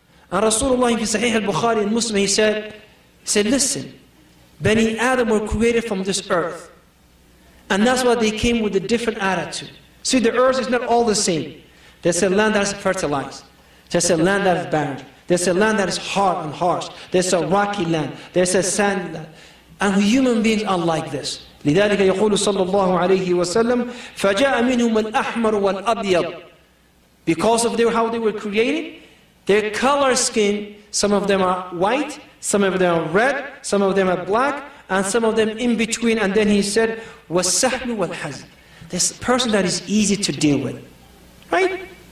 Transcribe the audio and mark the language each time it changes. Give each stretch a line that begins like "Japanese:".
English: And Rasulullah in Sahih al-Bukhari and Muslim, he said, listen, Bani Adam were created from this earth. And that's why they came with a different attitude. See, the earth is not all the same. There's a land that is fertilized. There's a land that is barren. There's a land that is hard and harsh. There's a rocky land. There's a sand land. And human beings are like this.
Arabic: لذلك يقول صلى الله عليه وسلم فجاء منهم الأحمر والأبيض.
English: Because of how they were created, their color skin, some of them are white, some of them are red, some of them are black, and some of them in between. And then he said,
Arabic: وَالسَّهْلُ وَالْحَزْنُ.
English: This person that is easy to deal with. Right?